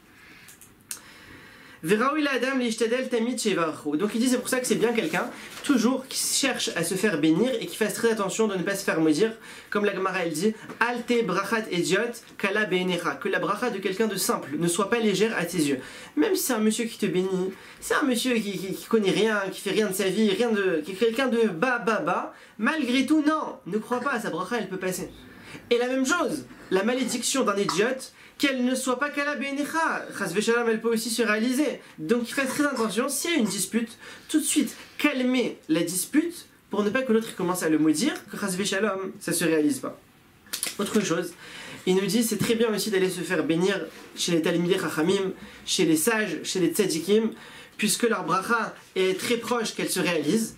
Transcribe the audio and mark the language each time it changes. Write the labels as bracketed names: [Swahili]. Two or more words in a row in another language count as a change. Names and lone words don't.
[French] Donc il dit c'est pour ça que c'est bien quelqu'un toujours qui cherche à se faire bénir et qui fasse très attention de ne pas se faire maudire, comme la Gemara elle dit [Hebrew] אל תהי ברכת הדיוט קלה בעיניך, [French] que la bracha de quelqu'un de simple ne soit pas légère à tes yeux. Même si c'est un monsieur qui te bénit, c'est un monsieur qui connaît rien, qui fait rien de sa vie, qui est quelqu'un de bas, malgré tout non, ne crois pas, sa bracha elle peut passer. Et la même chose, la malédiction d'un idiote, qu'elle ne soit pas [Hebrew] קלה בעיניך, חס ושלום, [French] elle peut aussi se réaliser. Donc faites très attention, s'il y a une dispute, tout de suite calmez la dispute pour ne pas que l'autre commence à le maudire, que [Hebrew] חס ושלום, [French] ça se réalise pas. Autre chose, il nous dit c'est très bien aussi d'aller se faire bénir chez les [Hebrew] תלמידי חכמים, [French] chez les sages, chez les tzadikim, puisque leur bracha est très proche qu'elle se réalise.